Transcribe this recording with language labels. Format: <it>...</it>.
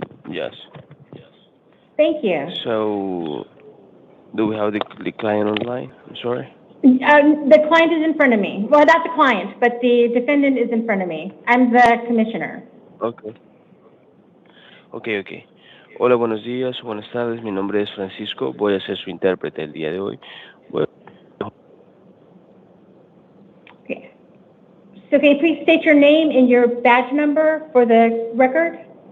<en>Yes. Thank you. So, do we have the client online? I'm sorry. The client is in front of me. Well, not the client, but the defendant is in front of me. I'm the commissioner. Okay. Okay.</en> <es>Hola, buenos días, buenas tardes. Mi nombre es Francisco. Voy a ser su intérprete el día de hoy.</es> <en>Okay. So can you please state your name and your badge number for the record?</en>